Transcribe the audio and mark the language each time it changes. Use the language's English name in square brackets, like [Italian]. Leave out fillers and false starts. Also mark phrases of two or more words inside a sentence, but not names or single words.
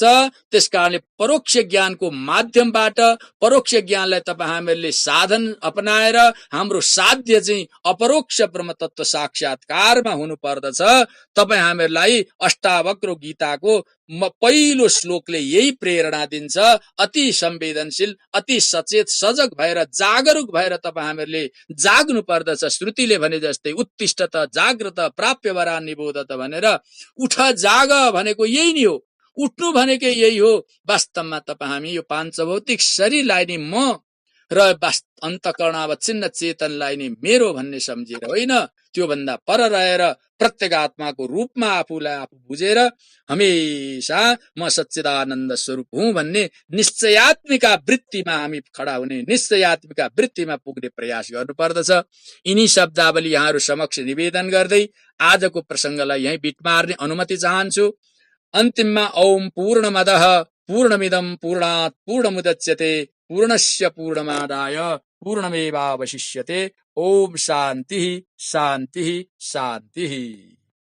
[Nepali] त्यसकारणले परोक्ष ज्ञानको माध्यमबाट परोक्ष ज्ञानलाई तपाईँ हामीहरूले साधन अपनाएर हाम्रो साध्य चाहिँ अपरोक्ष ब्रह्मतत्व साक्षात्कारमा हुनु पर्दछ। तपाईँ हामीहरूलाई अष्टावक्र गीताको पहिलो श्लोकले यही प्रेरणा दिन्छ। अति संवेदनशील, अति सचेत, सजग भएर, जागरुक भएर तपाईँ हामीहरूले जाग्नु पर्दछ। श्रुतिले भने जस्तै [Sanskrit] उत्तिष्ठत जाग्रत प्राप्य वरान् निबोधत [Nepali] भनेर, उठ जाग भनेको यही नै हो, उठ्नु भनेको यही हो। वास्तवमा तपाईँ हामी यो पाञ्चभौतिक शरीरलाई नि म र अन्तःकरणावच्छिन्न चेतनलाई नि मेरो भन्ने सम्झेर होइन, त्योभन्दा पर रहेर प्रत्यगात्माको रूपमा आफूलाई आफू बुझेर हमेशा म सच्चिदानन्द स्वरूप हुँ भन्ने निश्चयात्मिका वृत्तिमा हामी खडा हुने, निश्चयात्मिका वृत्तिमा पुग्ने प्रयास गर्नु पर्दछ। यिनी शब्दावली यहाँहरू समक्ष निवेदन गर्दै आजको प्रसङ्गलाई यही बिट मार्ने अनुमति चाहन्छु। [Sanskrit] अन्तिममा ओम पूर्णमदः पूर्णमिदं पूर्णात् पूर्णमुदच्यते पूर्णस्य पूर्णमादाय पूर्णमेवावशिष्यते। ओम शान्तिः शान्तिः शान्तिः।